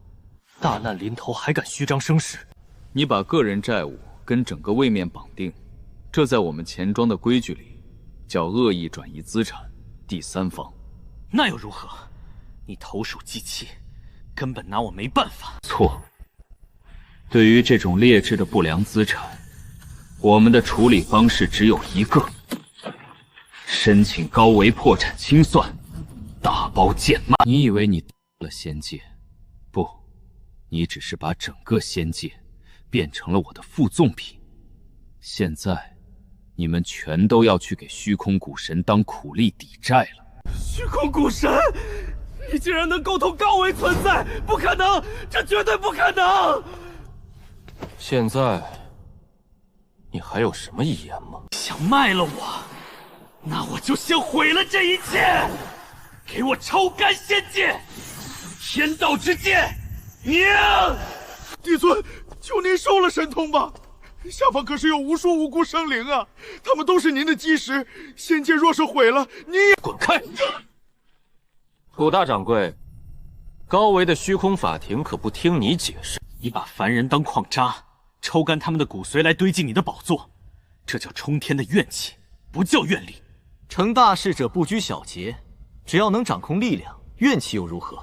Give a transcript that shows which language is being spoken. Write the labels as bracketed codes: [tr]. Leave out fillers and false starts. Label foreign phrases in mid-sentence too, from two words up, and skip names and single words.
[zh] 大难临头还敢虚张声势？你把个人债务跟整个位面绑定，这在我们钱庄的规矩里叫恶意转移資產，第三方。那又如何？你投鼠忌器，根本拿我沒辦法。錯。對於這種劣質的不良資產，我們的處理方式只有一個：申請高維破產清算，打包賤賣。你以為你了仙界？不，你只是把整個仙界變成了我的附贈品。現在，你們全都要去給虛空古神當苦力抵債了。虛空古神，你竟然能溝通高維存在？不可能，這絕對不可能！現在，你還有什麼遺言嗎？想賣了我，那我就先毀了這一切！給我抽乾仙界，天道之劍，明！帝尊，求您收了神通吧！下方可是有無數無辜生靈啊，他們都是您的基石。仙界若是毀了，你也滾開！古大掌櫃，高維的虛空法庭可不聽你解釋。你把凡人當礦渣，抽乾他們的骨髓來堆進你的寶座，這叫衝天的怨氣，不叫願力。成大事者不拘小節，只要能掌控力量，怨氣又如何？